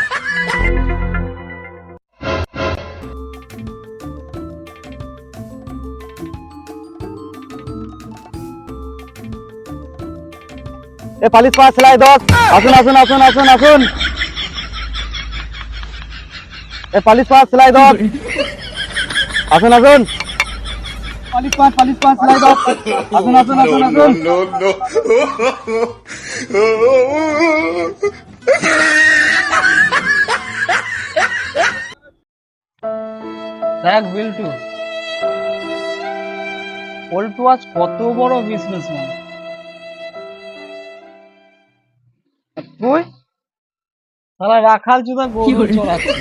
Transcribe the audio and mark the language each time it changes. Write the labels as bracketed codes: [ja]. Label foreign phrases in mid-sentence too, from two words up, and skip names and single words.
[bn] ए Palis 5, slide 2, asun. ए Palis 5, slide 2, asun. Palis 5, slide 2, asun. দেখ বিল্টু, পল্টু আজ কত বড় বিজনেসম্যান। তুই শালা রাখাল চুদা গরু চড়াচ্ছিস।